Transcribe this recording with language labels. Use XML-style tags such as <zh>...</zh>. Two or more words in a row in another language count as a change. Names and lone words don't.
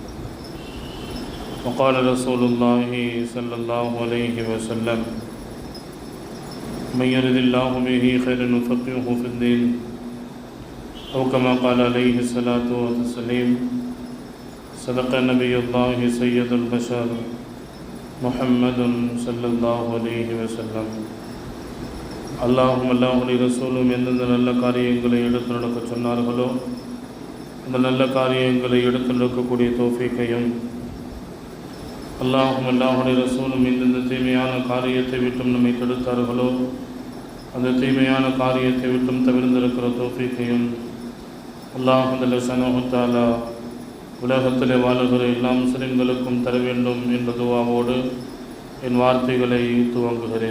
<ar>وقال رسول الله صلى الله عليه وسلم: من يرد الله به خيرا يفقهه في الدين أو كما قال عليه الصلاة والسلام. صدق نبي الله سيد البشر محمد صلى الله عليه وسلم.</ar> <ta>அல்லாஹும் ரசூலும் எந்தெந்த நல்ல காரியங்களை எடுத்து நடக்க சொன்னார்களோ அந்த நல்ல காரியங்களை எடுத்து நடக்கக்கூடிய தௌஃபீக்கையும், அல்லாஹும் ரசூலும் எந்தெந்த தீமையான காரியத்தை விட்டும் நம்மை தடுத்தார்களோ அந்த தீமையான காரியத்தை விட்டும் தவிர்ந்திருக்கிற தௌஃபீக்கையும்</ta> <ar>الله سبحانه تعالى</ar> <ta>உலகத்திலே வாழுகிற எல்லா முஸ்லிம்களுக்கும் தர வேண்டும் என்ற துஆவோடு என் வார்த்தைகளை துவங்குகிறேன்.</ta>